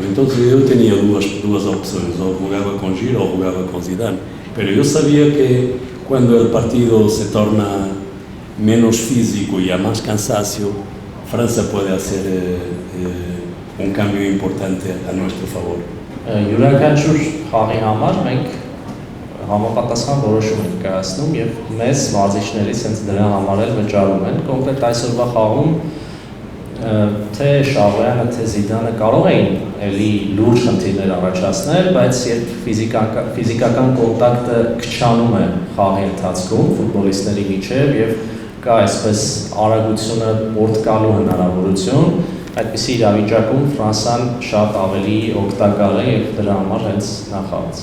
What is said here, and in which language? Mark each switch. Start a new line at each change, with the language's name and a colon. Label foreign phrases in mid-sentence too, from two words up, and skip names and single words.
Spanish: Entonces yo tenía dos opciones, o jugaba con Giro o jugaba con Zidane. Pero yo sabía que cuando el partido se torna menos físico y a más cansancio, Francia puede hacer un cambio importante a nuestro favor.
Armenian: Յուրաքանչյուր խաղի համար մենք համապատասխան որոշում ենք կայացնում եւ մեզ մարզիչներից հենց դրա համար էլ վճարում են։ Կոնկրետ այսօրվա խաղում թե Շահոյանը, թե Զիդանը կարող էին էլի լուրջ խնդիրներ առաջացնել, բայց երբ ֆիզիկական կոնտակտը քչանում է խաղի ընթացքում ֆուտբոլիստների միջև եւ կա այսպես արագությունը պորտկալու հնարավորություն, այդպիսի իրավիճակում Ֆրանսիան շատ ավելի օգտակար է եւ դրա համար հենց նախաց։